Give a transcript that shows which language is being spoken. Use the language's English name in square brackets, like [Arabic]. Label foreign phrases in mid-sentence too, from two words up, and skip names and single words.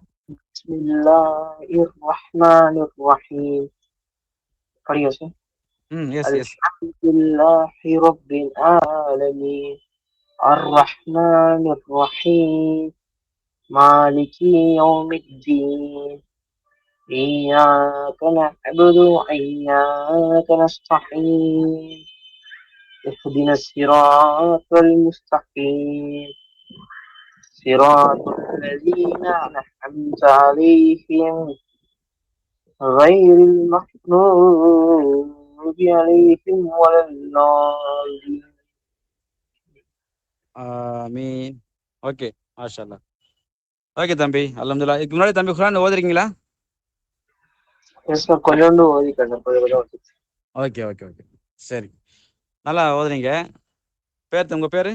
[Arabic] بسم الله الرحمن الرحيم. [Tamil] படிங்க சார். [English] yes yes. [Arabic] الحمد لله رب العالمين الرحمن الرحيم مالك يوم الدين إياك نعبد وإياك نستعين اهدنا الصراط المستقيم صراط الذين أنعمت عليهم غير المغضوب عليهم ولا الضالين. [Tamil] ஆமீன். ஓகே மாஷாஅல்லாஹ். ஓகே தம்பி, அல்ஹம்துலில்லாஹ். இதுக்கு முன்னாடி தம்பி குர்ஆன் ஓதுறீங்களா? கொஞ்சோண்டு ஓதிக்கிறேன். [English] okay okay okay [Tamil] சரி, நல்லா ஓதுறீங்க. உங்க பேரு?